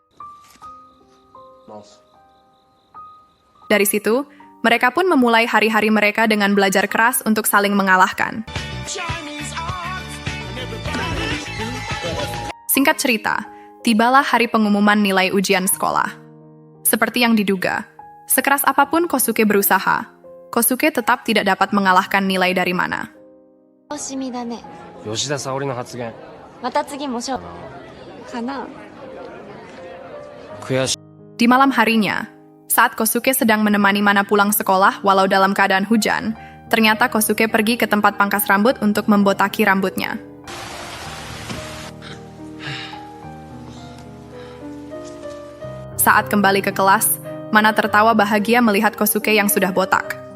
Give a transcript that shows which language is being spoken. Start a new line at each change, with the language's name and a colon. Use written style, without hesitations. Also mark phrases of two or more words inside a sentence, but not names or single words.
Indonesian: Dari situ, mereka pun memulai hari-hari mereka dengan belajar keras untuk saling mengalahkan. Singkat cerita, tibalah hari pengumuman nilai ujian sekolah. Seperti yang diduga, sekeras apapun Kosuke berusaha, Kosuke tetap tidak dapat mengalahkan nilai dari Mana.
Japanese: 楽しみだね。吉田沙保里の発言また次も勝負かな。悔しい
Indonesian: Di malam harinya, Saat Kosuke sedang menemani Mana pulang sekolah walau dalam keadaan hujan, ternyata Kosuke pergi ke tempat pangkas rambut untuk membotaki rambutnya. Saat kembali ke kelas, Mana tertawa bahagia melihat Kosuke yang sudah botak.